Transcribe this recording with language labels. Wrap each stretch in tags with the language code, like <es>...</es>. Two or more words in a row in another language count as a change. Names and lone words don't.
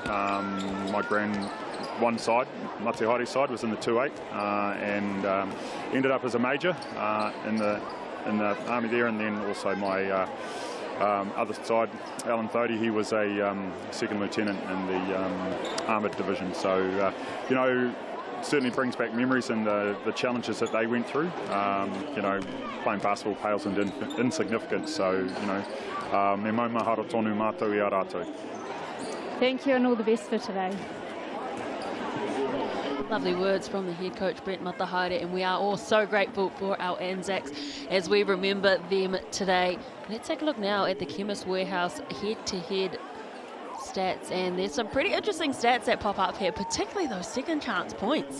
<en>My one side, Mate Hari's side, was in the 2-8 and ended up as a major in the army there, and then also my other side, Alan Thody, he was a second lieutenant in the armoured division. So, you know, certainly brings back memories and the challenges that they went through. You know, playing basketball pales into insignificance. So, you know,</en> <mi>me mau mahara tonu mātou I a rātou.</mi> <en>Thank you and all the best for today. Lovely words from the head coach Brett Matahaere, and we are all so grateful for our Anzacs as we remember them today. Let's take a look now at the Chemist Warehouse head-to-head stats, and there's some pretty interesting stats that pop up here, particularly those second chance points.</en>